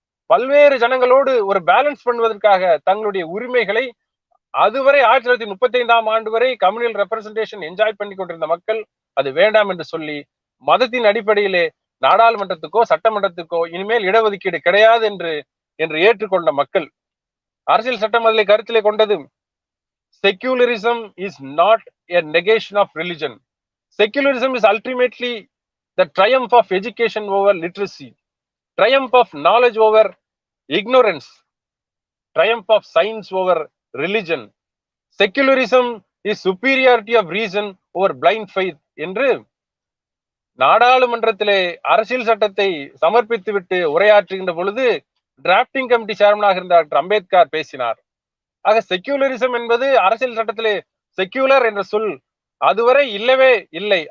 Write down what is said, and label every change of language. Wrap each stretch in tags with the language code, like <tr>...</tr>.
<ta>பல்வேறு ஜனங்களோடு ஒரு பேலன்ஸ் பண்ணுவதற்காக தங்களுடைய உரிமைகளை அதுவரை 1935 ஆண்டு வரை</ta> <en>communal representation</en> <ta>என்ஜாய் பண்ணி கொண்டிருந்த மக்கள் அது வேண்டாம் என்று சொல்லி மதத்தின் அடிப்படையிலே நாடாளுமன்றத்துக்கோ சட்டமன்றத்துக்கோ இனிமேல் இடஒதுக்கீடு கிடையாது என்று ஏற்றுக்கொண்ட மக்கள். அரசியல் சட்டம் அதிலே கருத்திலே கொண்டது,</ta> <en>Secularism is not a negation of religion. Secularism is ultimately the triumph of education over literacy, triumph of knowledge over ignorance, triumph of science over religion. Secularism is superiority of reason over blind faith</en> <ta>என்று நாடாளுமன்றத்திலே அரசியல் சட்டத்தை சமர்ப்பித்துவிட்டு உரையாற்றுகின்ற பொழுது drafting committee சேர்மனாக இருந்த doctor Ambedkar பேசினார். ஆக secularism என்பது அரசியல் சட்டத்திலே செக்யூலர் என்ற சொல் அதுவரை இல்லவே இல்லை.</ta>